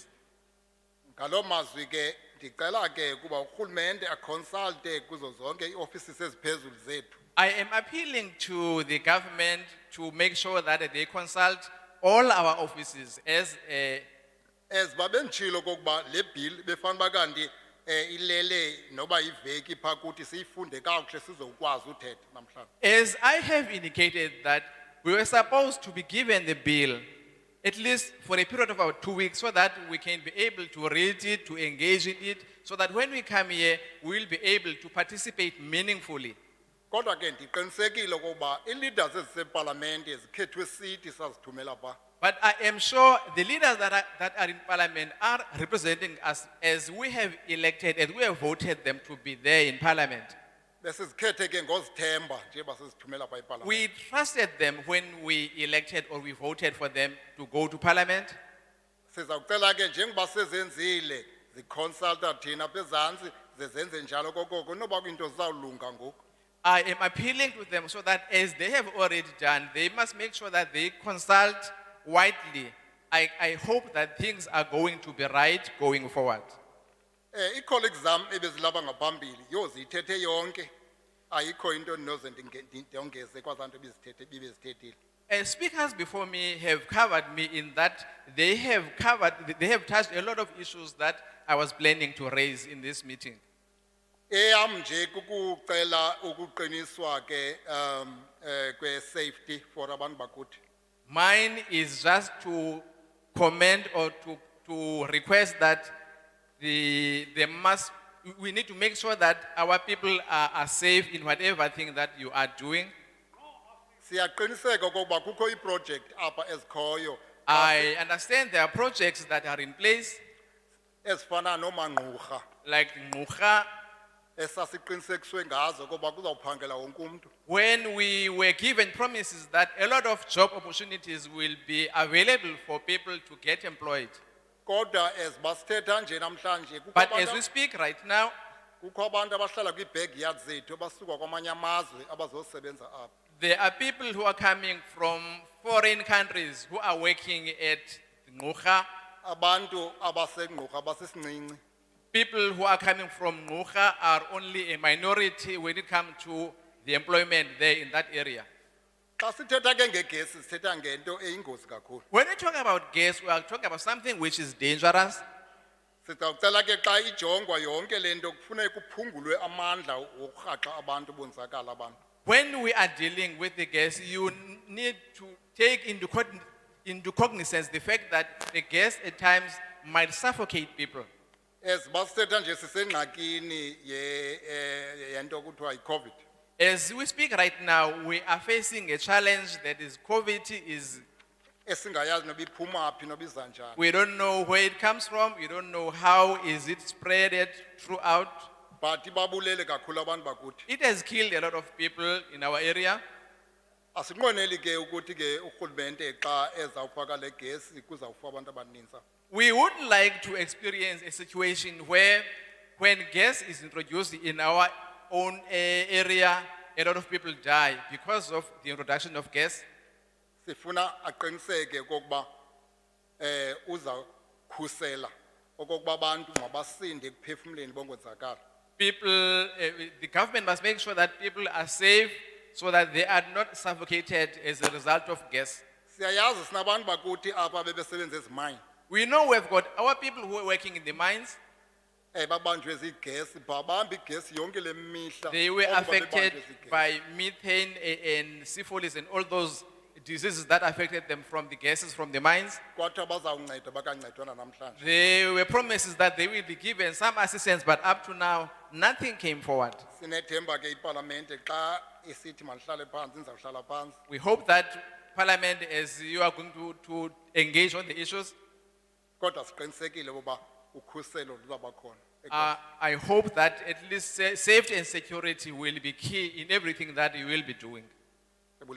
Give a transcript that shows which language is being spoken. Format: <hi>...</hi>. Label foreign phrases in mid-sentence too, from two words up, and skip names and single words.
<xh>Ngaloo mazwi ke ndicela ke kuba urhulumente aconsulte kuzo zonke ii-offices eziphezulu zethu.</xh> <en>I am appealing to the government to make sure that they consult all our offices as</en> <xh>Babenditshilo okokuba le bill befanele kanti ilele noba iveki phaa kuthi siyifunde kakuhle sizokwazi uthetha namhlanje.</xh> <en>as I have indicated that we were supposed to be given the bill at least for a period of about 2 weeks so that we can be able to read it, to engage in it, so that when we come here, we will be able to participate meaningfully.</en> <xh>Kodwa ke ndiqinisekile okokuba ii-leaders ezisepalamente zikhethwe sithi sazithumela phaa.</xh> <en>But I am sure the leaders that are in parliament are representing us as we have elected, as we have voted them to be there in parliament.</en> <xh>Besizikhethe ke ngozithemba njengoba sizithumela phaa epalamente.</xh> <en>We trusted them when we elected or we voted for them to go to parliament.</en> <xh>Sizawucela ke njengoba sezenzile ziconsulta thina apha ezantsi zezenze njalo kokoko noba kwinto zizawulunga ngoku.</xh> <en>I am appealing to them so that as they have already done, they must make sure that they consult widely. I hope that things are going to be right going forward.</en> <xh>Ii-colleagues zam ebezilapha ngaphambili yho ziyithethe yonke ayikho into endinoze ndongeze kwazaa nto bebezithethile.</xh> <en>Speakers before me have covered me in that they have touched a lot of issues that I was planning to raise in this meeting.</en> <xh>Eyam nje kukucela ukuqiniswa ke kwe-</xh> <en>safety for</en> <xh>abantu bakuthi.</xh> <en>Mine is just to comment or to request that we need to make sure that our people are safe in whatever thing that you are doing.</en> <xh>Siyaqiniseka okokuba kukho iproject apha ezikhoyo</xh> <en>I understand there are projects that are in place,</en> <xh>ezifana noMangquga</xh> <en>like Ngquga.</en> <xh>esasiqinisekiswe ngazo okokuba kuzawuphangela wonke umntu.</xh> <en>When we were given promises that a lot of job opportunities will be available for people to get employed.</en> <xh>Kodwa basithetha nje namhlanje</xh> <en>But as we speak right now,</en> <xh>kukho abantu abahlala kwi-backyard zethu abasuka kwamanye amazwe abazosebenza apha.</xh> <en>there are people who are coming from foreign countries who are working at Ngquga.</en> <xh>Abantu abasengquga abasisincinci.</xh> <en>People who are coming from Ngquga are only a minority when it comes to the employment there in that area.</en> <xh>Xa sithetha ke ngegesi sithetha ngento eyingozi kakhulu.</xh> <en>When we talk about gas, we are talking about something which is dangerous.</en> <xh>Sizawucela ke xa ijongwa yonke le nto kufuneka kuphungulwe amandla wokurhaxa abantu bonzakala abantu.</xh> <en>When we are dealing with the gas, you need to take into cognizance the fact that the gas at times might suffocate people.</en> <xh>Basithetha nje sisengxakini yento kuthiwa yi-COVID.</xh> <en>As we speak right now, we are facing a challenge that is COVID is,</en> <xh>Esingayazi noba iphuma phi noba iza njani.</xh> <en>we don't know where it comes from, we don't know how is it spreaded throughout.</en> <xh>but ibabulele kakhulu abantu bakuthi.</xh> <en>It has killed a lot of people in our area.</en> <xh>Asinqweneli ke ukuthi ke urhulumente xa ezawufaka le gesi kuzawufa abantu abaninzi.</xh> <en>We would like to experience a situation where when gas is introduced in our own area, a lot of people die because of the introduction of gas.</en> <xh>Sifuna aqiniseke kokuba uzakhusela okokuba abantu mabasinde ekuphefumleni bongonzakala.</xh> <en>People, the government must make sure that people are safe so that they are not suffocated as a result of gas.</en> <xh>Siyayazi sinabantu bakuthi apha bebesebenza ezimine.</xh> <en>We know we've got our people who are working in the mines.</en> <xh>Babanjwe zigesi babamba igesi yonke le mihla.</xh> <en>They were</en> <xh>okuba</xh> <en>affected</en> <xh>bebanjwe zigesi.</xh> <en>by methane and syphilis and all those diseases that affected them from the gases from the mines.</en> <xh>Kwathiwa bazawunceda bakancedwana namhlanje.</xh> <en>There were promises that they will be given some assistance, but up to now, nothing came forward.</en> <xh>Sinethemba ke iparlamente xa isithi malihlale phansi nizawuhlala phansi.</xh> <en>We hope that Parliament, as you are going to engage on the issues,</en> <xh>Kodwa siqinisekile ukuba ukhuselo luzaba khona.</xh> <en>I hope that at least safety and security will be key in everything that you will be doing.</en> <xh>Ebulela.</xh>